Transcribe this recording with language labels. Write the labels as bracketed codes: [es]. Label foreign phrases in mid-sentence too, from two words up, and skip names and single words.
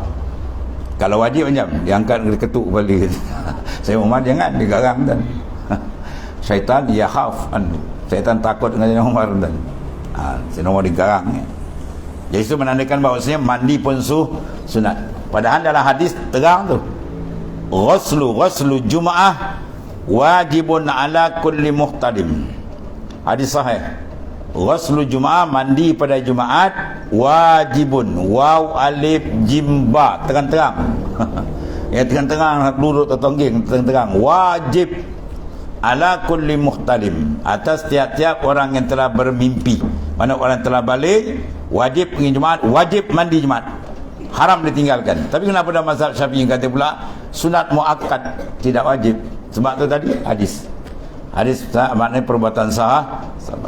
[ms] Kalau wajib macam dia angkat, dia ketuk balik. Sayyidina Umar jangan, dia garang dan syaitan yakhaf, syaitan takut dengan Sayyidina Umar dan Sayyidina Umar digarang. Jadi itu menandakan bahawasanya mandi pun sunat. Padahal dalam hadis terang tu, [ar] غسل الجمعة واجب على كل محتدم. [ms] Hadis sahih. [ar] غسل الجمعة, [ms] mandi pada Jumaat, [ar] واجب، واو ألف جيم باء, [ms] terang-terang. Ya, terang-terang duduk tertongging, terang-terang, [ar] واجب على كل محتلم, [ms] atas tiap-tiap orang yang telah bermimpi. Mana orang telah balik, wajib pergi Jumaat, wajib mandi Jumaat, haram ditinggalkan. Tapi kenapa dalam mazhab Syafi'i kata pula sunat muakkad, tidak wajib? Sebab tu tadi hadis maknanya perbuatan sahabat.